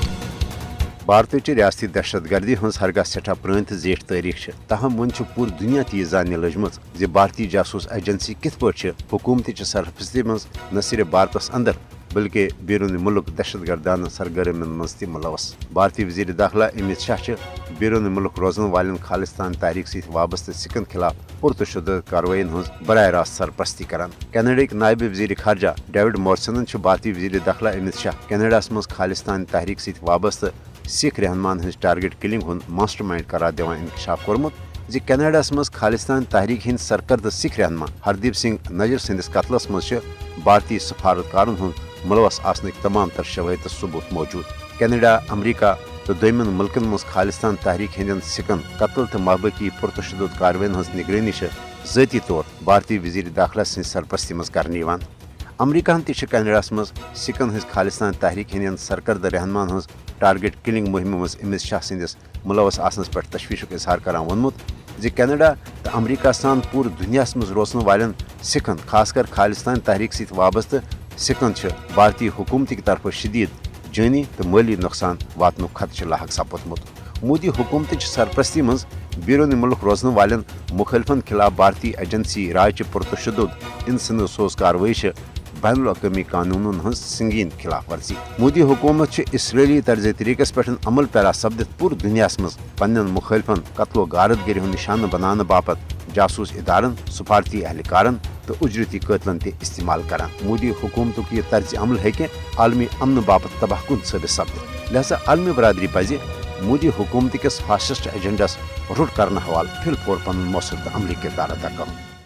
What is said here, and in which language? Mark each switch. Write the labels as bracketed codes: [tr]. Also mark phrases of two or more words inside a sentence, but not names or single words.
[ks] भारत रियासती दहशत गर्दी हज हरगह सठा पुरान तो जेठ तारीख तहम वन पूरी दुनिया ती जानने लजम भारतीय जासूस एजेंसी कित पे हुकूमत सरफस्ती मज न सिर्फ भारत अंदर बल्कि बैरून मुल्क दहशत गर्दाना सरगर्मियों मज मुलवस। भारतीय वजीर दाखिला अमित शाह बैरून मुल्क रोजन वाले खालिस्तान तहरीक सत वाबस्त सिखन खिलाफ पुरतशुद कार्रवाइन हज बराह रास्त सरपरस्ती करान। कनाडा नायब वजीर खारजा डेविड मॉरिसन भारतीय वजीर दाखिला अमित शाह कनाडा मज खालिस्तान तहरीक सत वाबस्त सिख रहनुमान हज टारगेट किलिंग हुन मास्टरमाइंड करार दिवान इंकशाफ कोरमुत जि कनाडा मज खालिस्तान तहरीक हिंद सरकर्द सिख रहनुमा हरदीप सिंह नजर संदिस कत्लस मज भारतीय सफारतकारन हुन मुलवस आसनिक तमाम तर शवाहिद सबूत मौजूद। कनाडा, अमरीका तो दोयमन मुल्कन मज खालिस्तान तहरीक हिंदन सिखन कत्ल तो महबकी पुरतशुद कार्रवाइन हज निगरानी ज़ाती तौर भारतीय वजीर दाखिला सद सरपरस्ती मज करने। अमरीका कनाडा मज सिखन हज खालिस्तान तहरीक हिंदन सरकर्द रहनुमान हज टारगेट किलिंग मुहिम मज अमित शाह सदिस मुलवस आसनस पे तशवीशुक इजहार करान वोनमुत जि कनाडा तो अमरीका सान पूरे दुनिया मज रोजन वाले सिखन खासकर खालिस्तान तहरीक सत वाबस्त सिखन भारतीय हुकूमत की तरफ शदीद जानी तो माली नुकसान वातन खत लाक सपदमुत। मोदी हुकूमत सरपरस्ती मज बैरून मुल्क रोजन वाले मुखालिफन खिलाफ भारतीय एजेंसी राय पुरतशुद इंसन सोज कार्रवाई बैनुल अक़वामी कानूनन हज संगीन खिलाफ वर्जी। मोदी हुकूमत इसराइली तर्ज तरीकस पे अमल पैरा सपदित पूरे दुनिया मज पन्न मुखालिफन कत्लो गारत गिर निशान बनाने बापत जासूस इदारन, सफारती एहलकारन तो उजरती कतलन ते इस्तेमाल करान। मोदी हुकूमत यह तर्ज अमल है आलमी अमन बापत तबाहकुन साबित सपदित। लिहाजा आलमी बरदरी पज मोदी हुकूमत किस फासिस्ट एजेंडस रुट करने हवाल फिल पौर पन मौसर तो अमली किरदार अदा कर।